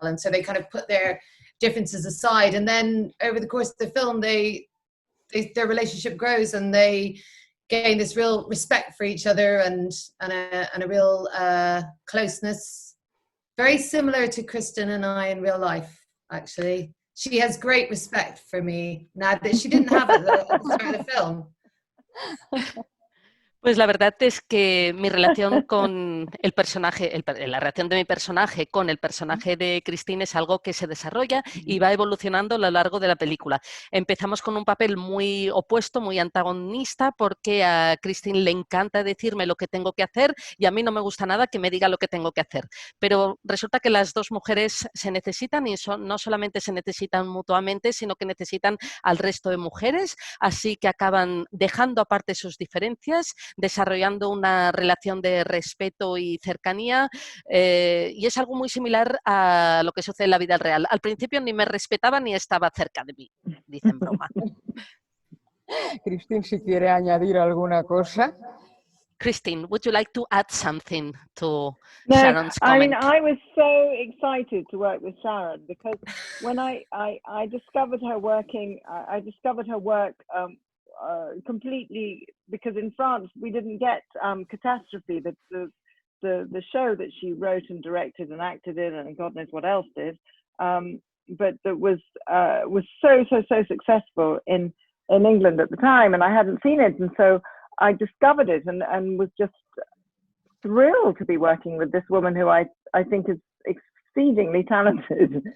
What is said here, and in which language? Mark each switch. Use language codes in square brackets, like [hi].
[en] And so they kind of put their differences aside. And then over the course of the film, their relationship grows, and they gain this real respect for each other and a real closeness, very similar to Kristin and I in real life. Actually, she has great respect for me now that she didn't have it at the start of the film. [es] Pues la verdad es que mi relación con el personaje, la relación de mi personaje con el personaje de Kristin es algo que se desarrolla y va evolucionando a lo largo de la película. Empezamos con un papel muy opuesto, muy antagonista, porque a Kristin le encanta decirme lo que tengo que hacer y a mí no me gusta nada que me diga lo que tengo que hacer. Pero resulta que las dos mujeres se necesitan y no solamente se necesitan mutuamente, sino que necesitan al resto de mujeres, así que acaban dejando aparte sus diferencias, desarrollando una relación de respeto y cercanía, y es algo muy similar a lo que sucede en la vida real. Al principio ni me respetaba ni estaba cerca de mí, dice en broma. Kristin, si quiere añadir alguna cosa. [en] Kristin, would you like to add something to Sharon's comment? I mean, I was so excited to work with Sharon because when I discovered her working, I discovered her work completely, because in France we didn't get Catastrophe, the show that she wrote and directed and acted in, and God knows what else did, but that was so successful in England at the time, and I hadn't seen it, and so I discovered it and was just thrilled to be working with this woman who I think is exceedingly talented.